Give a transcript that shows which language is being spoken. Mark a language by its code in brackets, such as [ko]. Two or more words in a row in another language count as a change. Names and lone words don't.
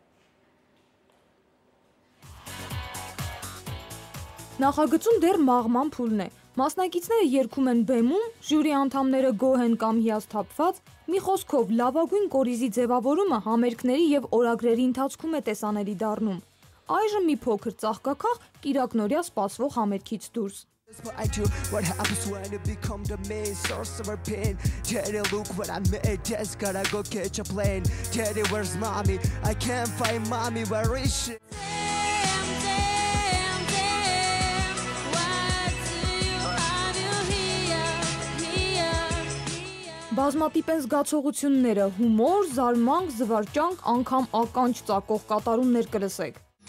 [hy] Նախագծում դեռ մաղման փուլն է։ Մասնակիցները երգում են բեմում, ժյուրի անդամները գոհ են կամ հիասթափված, մի խոսքով լավագույն կորիզի ձևավորումը համերգների եւ օրագրերի ընթացքում է տեսանելի դառնում։ Այժմ մի փոքր ծաղկակախ Կիրակնորյա սպասվող համերգից դուրս։ [en] I do what happens when you become the main source of our pain. Daddy, look what I made, just gotta go catch a plane. Daddy, where's mommy? I can't find mommy, where is she? [hy] Բազմատիպ են զգացողությունները, հումոր, զարմանք, զվարճանք, անգամ ականջ ծակող կատարումներ կլսեք։